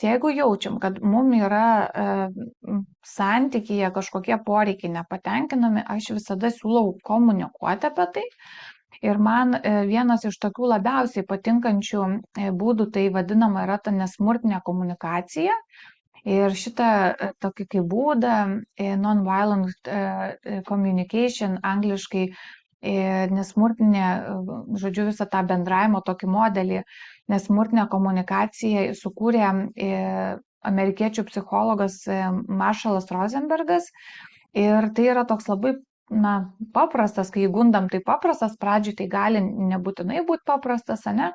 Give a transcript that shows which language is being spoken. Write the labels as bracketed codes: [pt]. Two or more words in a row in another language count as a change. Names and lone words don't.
[lt] Jeigu jaučiam, kad mum yra santykyje kažkokie poreikiai nepatenkinami, aš visada siūlau komunikuoti apie tai. Ir man vienas iš tokių labiausiai patinkančių būdų tai vadinama yra ta nesmurtinė komunikacija. Ir šitą tokį kaip būdą [en] non-violent communication, [lt] angliškai nesmurtinė, žodžiu, visą tą bendravimo tokį modelį, nesmurtinę komunikaciją sukūrė amerikiečių psichologas Marshallas Rosenbergas. Ir tai yra toks labai paprastas, kai įgundam tai paprastas, pradžiai tai gali nebūtinai būti paprastas, ane?